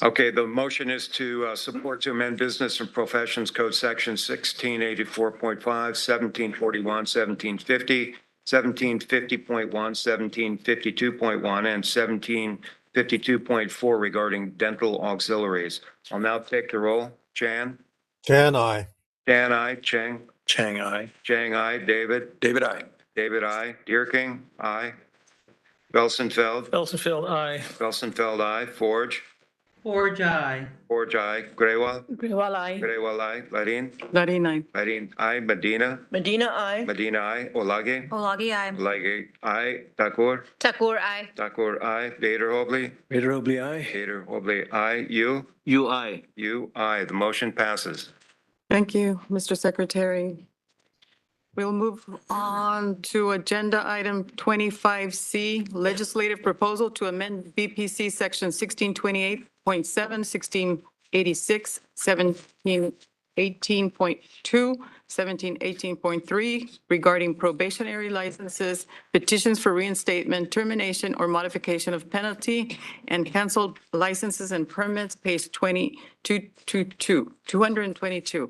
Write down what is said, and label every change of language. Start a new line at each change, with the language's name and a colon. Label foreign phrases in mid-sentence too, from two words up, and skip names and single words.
English: Okay, the motion is to support to amend Business and Professions Code Section 1684.5, 1741, 1750, 1750.1, 1752.1, and 1752.4 regarding dental auxiliaries. I'll now take the roll. Chan? Chan, aye. Chan, aye. Chang? Chang, aye. Chang, aye. David? David, aye. David, aye. Deerking? Aye. Belsenfeld? Felsenfeld, aye. Belsenfeld, aye. Forge? Forge, aye. Forge, aye. Grewal? Grewal, aye. Grewal, aye. Larin? Larin, aye. Larin, aye. Medina? Medina, aye. Medina, aye. Olage? Olagi, aye. Olage, aye. Takur? Takur, aye. Takur, aye. Bader Hobley? Vader Hobley, aye. Bader Hobley, aye. You? You, aye. You, aye. The motion passes. Thank you, Mr. Secretary. We'll move on to agenda item 25C, legislative proposal to amend BPC section 1628.7, 1686, 1718.2, 1718.3 regarding probationary licenses, petitions for reinstatement, termination, or modification of penalty, and canceled licenses and permits, page 222.